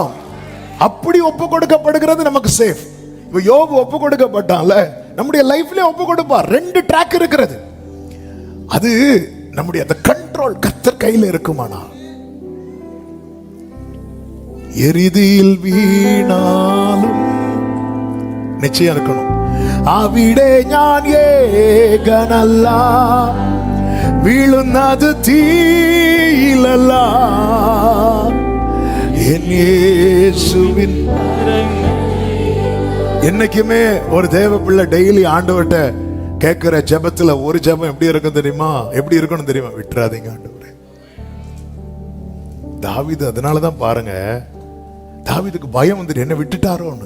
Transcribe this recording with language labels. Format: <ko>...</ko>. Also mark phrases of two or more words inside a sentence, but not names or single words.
<ta>அப்படி ஒப்பு கொடுக்கப்படுகிறது நமக்கு சேஃப். இப்ப யோபு ஒப்பு கொடுக்கப்பட்டான்ல, நம்முடைய லைஃப்ல ஒப்பு கொடுப்பார். 2 ட்ராக் இருக்கிறது. அது நம்முடைய அந்த கண்ட்ரோல் கர்த்தர் கையில இருக்குமானா, எரிதியில் வீணாலும் நிச்சயம் இருக்கணும்.</ta> <ml>അവിടെ ഞാൻ ഏകനല്ല, വീഴുന്നത് തീയിലല്ല, എൻ യേശുവിൻ.</ml> <ta>என்னைக்குமே ஒரு தேவ பிள்ளை டெய்லி ஆண்டவர்கிட்ட கேட்கிற ஜெபத்துல ஒரு ஜெபம் எப்படி இருக்கும் தெரியுமா? எப்படி இருக்கணும் தெரியுமா? விட்டுறாதீங்க ஆண்டவரே. தாவீது அதனாலதான் பாருங்க, தாவீதுக்கு பயம் வந்துட்டு என்ன விட்டுட்டாரோன்னு.</ta>